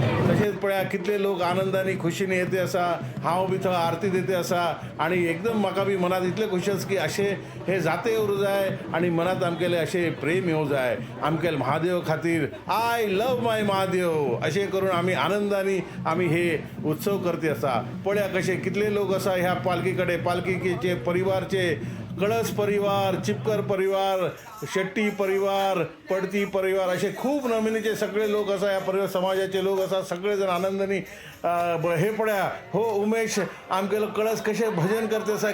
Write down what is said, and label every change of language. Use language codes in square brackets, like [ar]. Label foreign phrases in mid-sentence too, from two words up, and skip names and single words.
[kok] तसेच पळया कितले लोक आनंदाने खुशीने येते आसा. हांव बी थंय आरती देते आसा आणि एकदम म्हाका बी मनात इतले खुशी आसा की अशे हे जाते येवं जाय आणि मनात आमगेले अशे प्रेम येवं जाय आमगेल महादेव खातीर. [en] I love my [kok] महादेव अशें करून आमी आनंदाने आमी हे उत्सव करते आसा. पळया कशे कितले लोक आसा ह्या पालखी कडेन. पालखीचे परिवारचे कळस परिवार, चिपकर परिवार, शेट्टी परिवार, पडती परिवार असे खूप नमिनीचे सगळे लोक असा. या परिवार समाजाचे लोक असा सगळेजण आनंदाने हे पळया हो उमेश आमगेलो कळस कसे भजन करते असा.